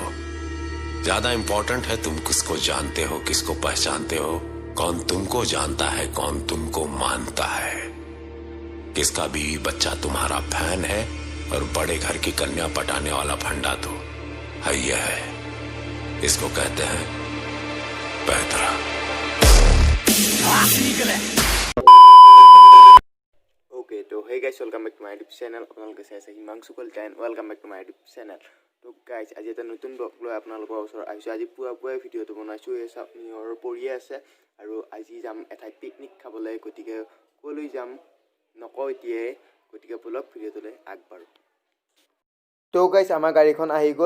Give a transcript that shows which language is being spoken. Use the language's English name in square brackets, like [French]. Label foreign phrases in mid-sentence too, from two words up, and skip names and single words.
[Hindi] ज्यादा इंपॉर्टेंट है तुम किसको जानते हो, किसको पहचानते हो, कौन तुमको जानता है, कौन तुमको मानता है, किसका बीवी बच्चा तुम्हारा फैन है और बड़े घर की कन्या पटाने वाला फंडा तो है। यह है, इसको कहते हैं पैतरा। [English] ओके तो hey guys, welcome back to my YouTube channel. [Assamese] আপোনালোকে চাইছে হিমাংশু কলিতা। [English] welcome back to my YouTube channel. [Assamese] তো গাইজ আজি এটা নতুন ব্লগ লৈ আপোনালোকৰ ওচৰত আহিছোঁ। আজি পুৱাই ভিডিঅ'টো বনাইছোঁ। এই চাওক নিয়ৰ পৰিয়ে আছে আৰু আজি যাম এঠাইত পিকনিক খাবলৈ। গতিকে ক'লৈ যাম নকওঁ এতিয়াই, গতিকে বলক ভিডিঅ'টোলৈ আগবাঢ়ো। তো গাইজ আমাৰ গাড়ীখন আহি গ'ল।